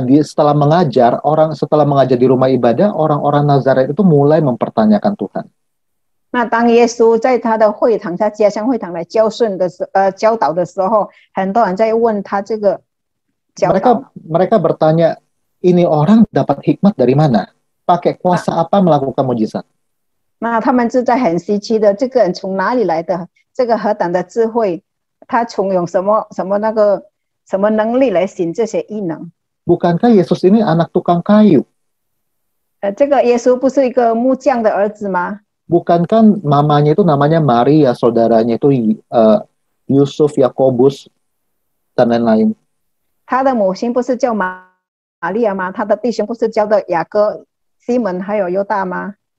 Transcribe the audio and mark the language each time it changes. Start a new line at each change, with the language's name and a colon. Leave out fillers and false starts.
Indonesian: setelah mengajar di rumah ibadah, orang-orang Nazaret itu mulai mempertanyakan Tuhan.
Chinese: 那当耶稣在他的会堂，他家乡会堂来教导的时候，很多人在问他这个教导。
Indonesian: Mereka bertanya, ini orang dapat hikmat dari mana? Pakai kuasa apa melakukan mujizat?
Chinese: 那他们是在很稀奇的，这个人从哪里来的？这个何等的智慧？他从用什么能力来行这些异能？
Indonesian: Bukankah Yesus ini anak tukang kayu?
Chinese: 这个耶稣不是一个木匠的儿子吗？
Indonesian: Bukankah mamanya itu namanya Maria, saudaranya itu Yusuf, Yakobus, dan lain-lain?
Chinese: 他的母亲不是叫玛利亚吗？他的弟兄不是叫的雅各、西门还有犹大吗？